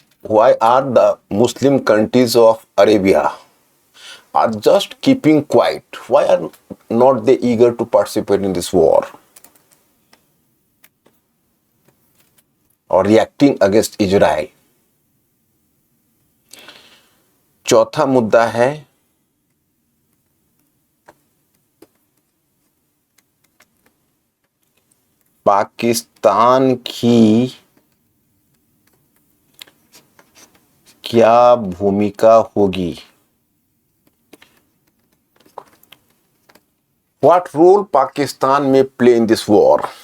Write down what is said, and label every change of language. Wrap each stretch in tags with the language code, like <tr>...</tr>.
<en>Why are the Muslim countries of Arabia are just keeping quiet? Why are not they eager to participate in this war or reacting against Israel?</en> <hi>चौथा मुद्दा है पाकिस्तान की क्या भूमिका होगी।</hi> <en>What role Pakistan may play in this war?</en>